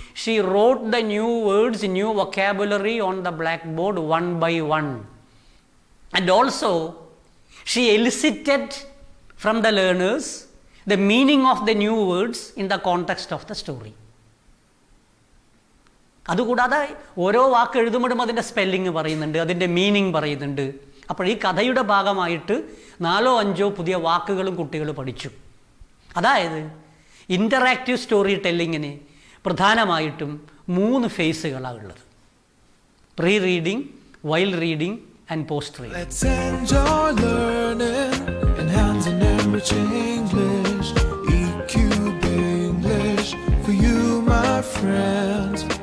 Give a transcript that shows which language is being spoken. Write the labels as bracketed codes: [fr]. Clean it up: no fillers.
[en] She wrote the new words, new vocabulary on the blackboard one by one. And also, she elicited from the learners the meaning of the new words in the context of the story. [ml] അതുകൂടാതെ ഓരോ വാക്ക് എഴുതുമ്പോഴും അതിൻ്റെ spelling പറയുന്നുണ്ട്, അതിൻ്റെ meaning പറയുന്നുണ്ട്. അപ്പോൾ ഈ കഥയുടെ ഭാഗമായിട്ട് 4-5 പുതിയ വാക്കുകളും കുട്ടികൾ പഠിച്ചു. അതായത് ഇൻ്ററാക്റ്റീവ് സ്റ്റോറി ടെല്ലിങ്ങിന് പ്രധാനമായിട്ടും 3 ഫേസുകളാണ് ഉള്ളത്: pre reading, while reading and post reading. [en] Let's enjoy learning, enhancing enriching English, EQB English for you, my friends.